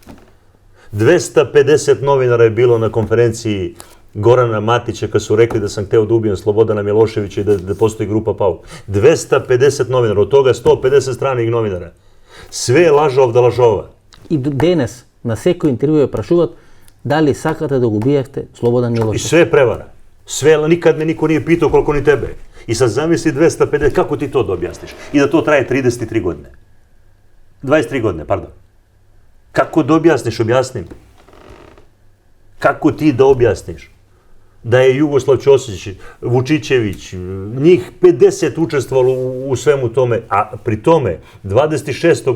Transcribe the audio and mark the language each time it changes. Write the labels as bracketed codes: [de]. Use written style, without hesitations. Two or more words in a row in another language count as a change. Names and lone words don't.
[sr] 250 novinara je bilo na konferenciji Gorana Matića kad su rekli da sam hteo da ubijem Slobodana Miloševića i da postoji grupa Pauk. 250 novinara, od toga 150 stranih novinara. Sve je lažov da lažova. [mk] I danes na всеки интервју прашуваат дали сакате да го убиевте Слободан Милошевич. [sr] I sve je prevara. Sve, nikad me niko nije pitao koliko ni tebe. I sad zamisli 250, kako ti to da objasniš? I da to traje 33 godine. 23 godine, pardon. Kako da objasniš, objasnim. Kako ti da objasniš da je Jugoslav Ćosić, Vučićević, njih 50 učestvovalo u svemu tome, a pri tome 26.